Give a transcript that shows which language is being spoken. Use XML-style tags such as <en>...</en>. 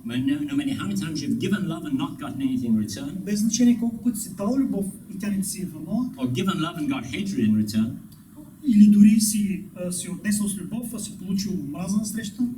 <en>No matter how many times you've given love and not gotten anything in return.</en> <bg>Без значение колко пъти си дал любов и тя не ти си е върнала.</bg> <en>Or given love and got hatred in return.</en> <bg>Или дори си отнесъл с любов, а си получил омраза на среща.</bg>